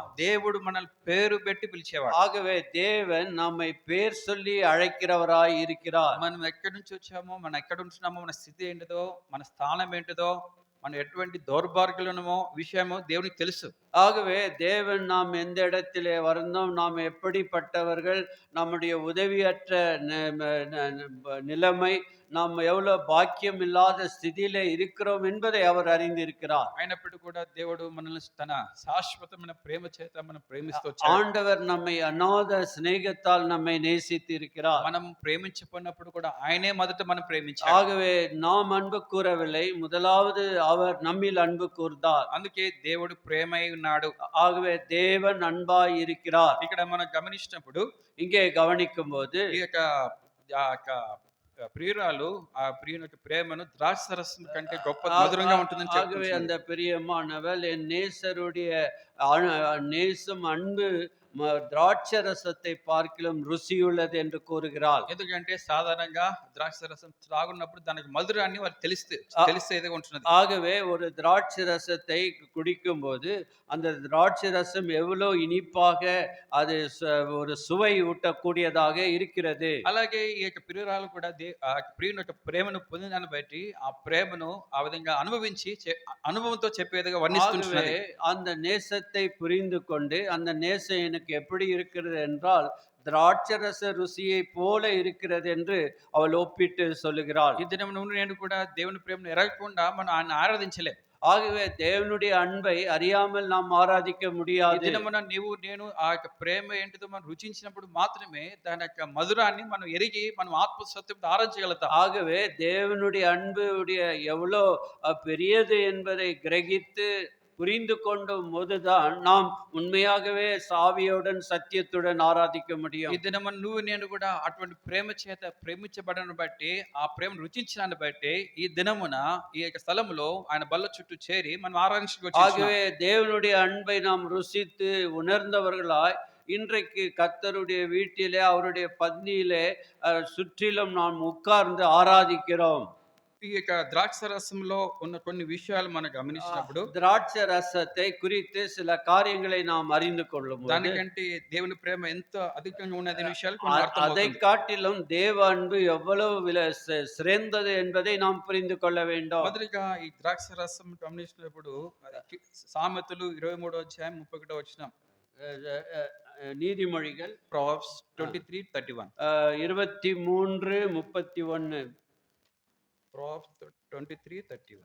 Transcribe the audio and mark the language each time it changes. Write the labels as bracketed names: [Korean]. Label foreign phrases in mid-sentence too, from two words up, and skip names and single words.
[Telugu] దేవుడు మనల్ని పేరు పెట్టి పిలిచేవాడు. [Tamil] ஆகவே தேவன் நம்மை பேர் சொல்லி அழைக்கிறவராய் இருக்கிறார். [Telugu] మనం ఎక్కడి నుంచి వచ్చామో, మనం ఎక్కడ ఉంటున్నామో, మన స్థితి ఏంటిదో, మన స్థానం ఏంటిదో, మనం ఎటువంటి దౌర్భాగ్యులనమో విషయమో దేవునికి తెలుసు. [Tamil] ஆகவே தேவன் நாம் எந்த இடத்திலே வந்தோம், நாம் எப்படிப்பட்டவர்கள், நம்முடைய உதவியற்ற நிலைமை, நாம் எவ்வளவு பாக்கியம் இல்லாத ஸ்திதியிலே இருக்கிறோம் என்பதை அவர் அறிந்திருக்கிறார். [Telugu] అయినప్పటికీ కూడా దేవుడు మనల్ని తన శాశ్వతమైన ప్రేమ చేత మనం ప్రేమిస్తూ వచ్చాడు. [Tamil] ஆண்டவர் நம்மை அநாத சிநேகத்தால் நம்மை நேசித்து இருக்கிறார். [Telugu] మనం ప్రేమించబడినప్పుడు కూడా ఆయనే మొదట మనం ప్రేమించాడు. [Tamil] ஆகவே நாம் அன்பு கூறவில்லை, முதலாவது அவர் நம்மில் அன்பு கூர்ந்தார். [Telugu] అందుకే దేవుడు ప్రేమై ఉన్నాడు. [Tamil] ஆகவே தேவன் அன்பாய் இருக்கிறார். [Telugu] ఇక్కడ మనం గమనించినప్పుడు [Tamil] இங்கே கவனிக்கும் போது [Telugu] ఈ యొక్క ఆ యొక్క ప్రియురాలు ఆ ప్రియుని యొక్క ప్రేమను ద్రాక్షరసం కంటే గొప్ప మధురంగా ఉంటుందని [Tamil] ஆகவே [Telugu] చెప్తుంది. [Tamil] அந்த பிரியமானவள் என் நேசருடைய நேசம் அன்பு திராட்சை ரசத்தை பார்க்கிலும் ருசியுள்ளது என்று கூறுகிறாள். [Telugu] ఎందుకంటే సాధారణంగా ద్రాక్షరసం త్రాగున్నప్పుడు దానికి మధురాన్ని వారికి తెలిసేదిగా ఉంటున్నది. [Tamil] ஆகவே ஒரு திராட்சை ரசத்தை குடிக்கும் போது அந்த திராட்சை ரசம் எவ்வளவு இனிப்பாக அது ஒரு சுவை ஊட்டக்கூடியதாக இருக்கிறது. [Telugu] అలాగే ఈ యొక్క ప్రియురాలు కూడా ఆ ప్రియుని యొక్క ప్రేమను పొందిన దాన్ని బట్టి ఆ ప్రేమను ఆ విధంగా అనుభవించి అనుభవంతో చెప్పేదిగా వర్ణిస్తున్నది. [Tamil] ஆகவே அந்த நேசத்தை புரிந்து கொண்டு அந்த நேசம் எனக்கு எப்படி இருக்கிறது என்றால் திராட்சரச ருசியை போல இருக்கிறது என்று அவள் ஒப்பிட்டு சொல்லுகிறாள். [Telugu] ఈ దినం నుండి నేను కూడా దేవుని ప్రేమను ఎరగకుండా మనం ఆయన ఆరాధించలేం. [Tamil] ஆகவே தேவனுடைய அன்பை அறியாமல் நாம் ஆராதிக்க [Telugu] ఈ [Tamil] முடியாது. [Telugu] దినమున నీవు నేను ఆ యొక్క ప్రేమ ఏంటిదో మనం రుచించినప్పుడు మాత్రమే దాని యొక్క మధురాన్ని మనం ఎరిగి మనం ఆత్మసత్యంతో ఆరాధించగలుగుతాం. [Tamil] ஆகவே தேவனுடைய அன்புடைய எவ்வளோ பெரியது என்பதை கிரகித்து புரிந்து கொண்டும் போதுதான் நாம் உண்மையாகவே சாவியுடன் சத்தியத்துடன் ஆராதிக்க [Telugu] ఈ [Tamil] முடியும். [Telugu] దినమున నువ్వు నేను కూడా అటువంటి ప్రేమ చేత ప్రేమించబడను బట్టి ఆ ప్రేమను రుచించడాన్ని బట్టి ఈ దినమున ఈ యొక్క స్థలములో ఆయన బల్ల చుట్టూ చేరి మనం ఆరాధించుకోవచ్చు. [Tamil] ஆகவே தேவனுடைய அன்பை நாம் ருசித்து உணர்ந்தவர்களாய் இன்றைக்கு கர்த்தருடைய வீட்டிலே அவருடைய பந்தியிலே சுற்றிலும் நாம் உட்கார்ந்து ஆராதிக்கிறோம். [Telugu] ఈ యొక్క ద్రాక్ష రసంలో ఉన్న కొన్ని విషయాలు మనం గమనించినప్పుడు [Tamil] திராட்சை ரசத்தை குறித்து சில காரியங்களை நாம் அறிந்து கொள்ளும் போது, [Telugu] దానికంటే దేవుని ప్రేమ ఎంత అధికంగా ఉన్నది అనే విషయాలు కొన్ని [Tamil] அதை [Telugu] అర్థమవుతుంది. [Tamil] காட்டிலும் தேவ அன்பு எவ்வளவு சிறந்தது என்பதை நாம் புரிந்து கொள்ள வேண்டும். [Telugu] మొదటిగా ఈ ద్రాక్ష రసం గమనించినప్పుడు సామెతలు 23వ అధ్యాయం 31వ వచనం, [Tamil] நீதிமொழிகள் [English] Proverbs 23:31, 23:31, Proverbs 23:31.